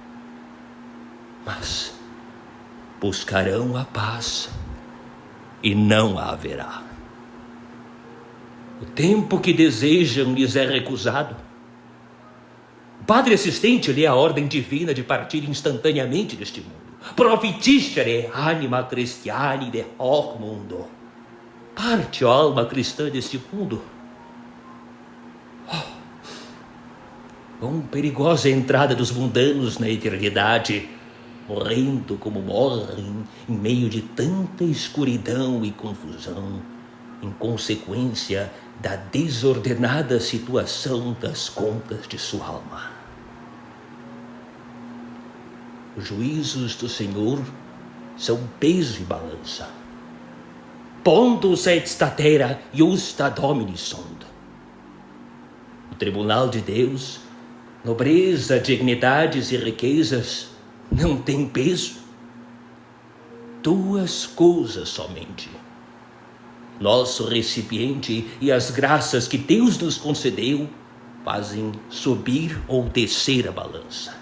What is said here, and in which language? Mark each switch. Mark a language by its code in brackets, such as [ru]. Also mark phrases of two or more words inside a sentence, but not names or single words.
[pt] Mas buscarão a paz e não a haverá. O tempo que desejam lhes é recusado. O padre assistente lê a ordem divina de partir instantaneamente deste mundo. [la] Profitiscere anima Christiani de hoc mundo. [pt] Parte, ó alma cristã, deste mundo. Quão perigosa a entrada dos mundanos na eternidade, morrendo como morrem em meio de tanta escuridão e confusão, em consequência da desordenada situação das contas de sua alma. Os juízos do Senhor são peso e balança. [la] Pontus et statera justa Domini sunt. [pt] O tribunal de Deus, nobreza, dignidades e riquezas não tem peso. Duas coisas somente: nosso recipiente e as graças que Deus nos concedeu fazem subir ou descer a balança.